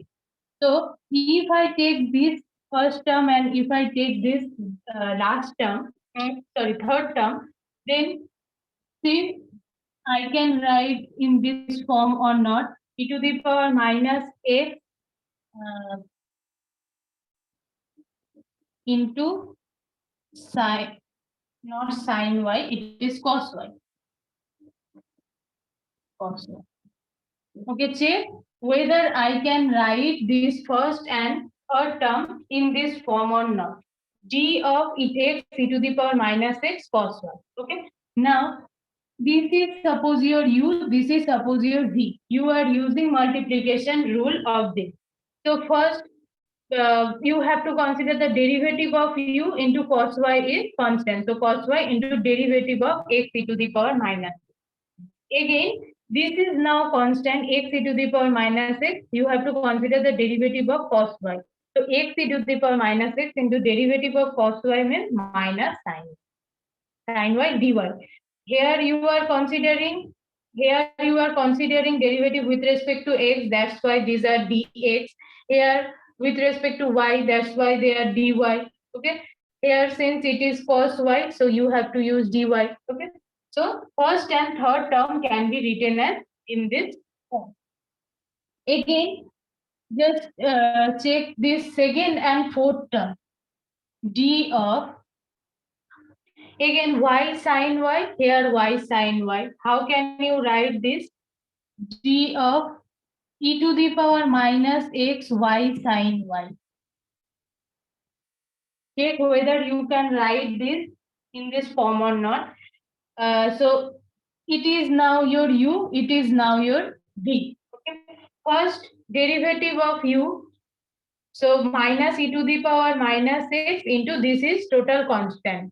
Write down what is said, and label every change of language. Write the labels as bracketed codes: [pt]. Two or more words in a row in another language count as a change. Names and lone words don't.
[en] So if I take this first term and if I take this last term, third term, then see I can write in this form or not. E to the power minus x into sine, not sine y, it is cos y. Cos y. Okay, check whether I can write this first and third term in this form or not. D of x e to the power minus x cos y. Okay. Now, this is suppose your u, this is suppose your v. You are using multiplication rule of this. So first, you have to consider the derivative of u into cos y is constant. So cos y into derivative of x e to the power minus. Again, this is now constant x e to the power minus x. You have to consider the derivative of cos y. So x e to the power minus x into derivative of cos y means minus sin y dy. Here you are considering derivative with respect to x. That's why these are dx. Here with respect to y, that's why they are dy. Okay. Here since it is cos y, so you have to use dy. Okay. So first and third term can be written as in this form. Again, just check this second and fourth term. D of, again y sin y, here y sin y. How can you write this? D of e to the power minus x y sin y. Check whether you can write this in this form or not. So it is now your u, it is now your d. Okay. First derivative of u, so minus e to the power minus x into this is total constant.